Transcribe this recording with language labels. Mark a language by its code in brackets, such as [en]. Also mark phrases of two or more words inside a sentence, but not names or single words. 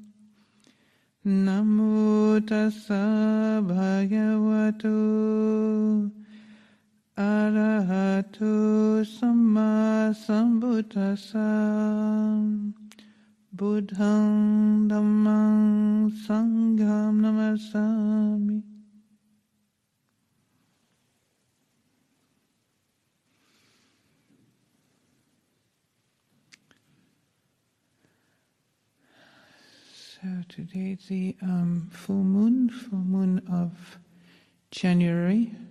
[pi] Namo tassa bhagavato arahato samma sambuddhassa. Buddhang dhammang sangham namasami. [en] So today is the full moon of January.